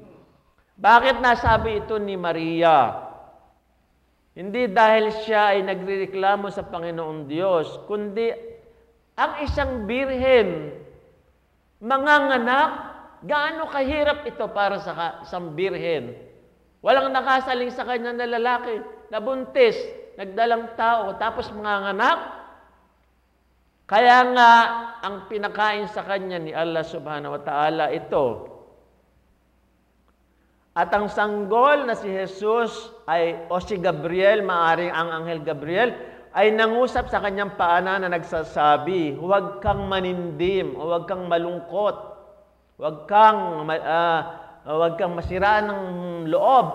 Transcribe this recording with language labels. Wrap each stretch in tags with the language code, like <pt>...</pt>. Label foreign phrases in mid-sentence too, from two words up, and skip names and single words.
<tl>Bakit nasabi ito ni Maria? Hindi dahil siya ay nagrereklamo sa Panginoong Diyos, kundi ang isang birhen, manganganak, gaano kahirap ito para sa isang birhen. Walang nakasaling sa kanya na lalaki, nabuntis, nagdalang tao, tapos manganganak. Kaya nga, ang pinakain sa kanya ni Allah</tl> <ar>سبحانه وتعالى</ar> <tl>ito. At ang sanggol na si Jesus o si Gabriel, maaring ang Anghel Gabriel, ay nangusap sa kanyang paanan na nagsasabi, huwag kang manindim, huwag kang malungkot, huwag kang masiraan ng loob.</tl>